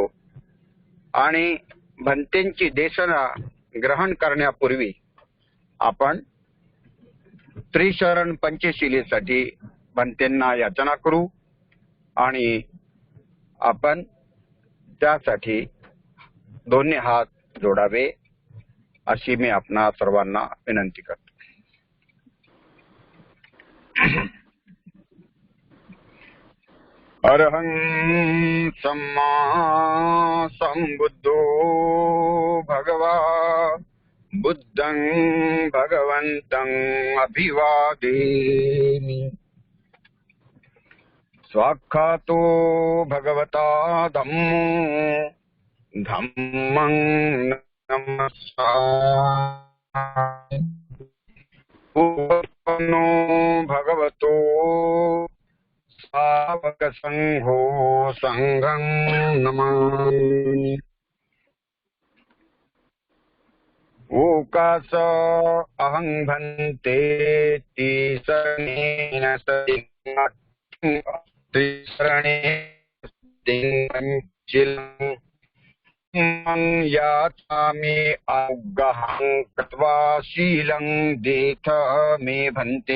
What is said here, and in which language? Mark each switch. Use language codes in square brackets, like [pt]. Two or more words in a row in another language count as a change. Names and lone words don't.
[mr] आणि भंतेंची देशना ग्रहण करण्यापूर्वी आपण त्रिशरण पंचशिलेसाठी भंतेंना याचना करू आणि आपण त्यासाठी दोन्ही हात जोडावे अशी मी आपणा सर्वांना विनंती करतो. [pi] अरहं सम्मा संबुद्धो भगवा बुद्धं भगवन्तं अभिवादेमि. स्वाक्षातो भगवता धम्मो धम्मं नमस्सामि. उपपन्नो भगवतो सावक संघो संघं नमामि. ओकास अहं भन्ते तिसरणेन पंचिलं याचामि औग्गहं कृत्वा शीलं देथ मे भन्ते.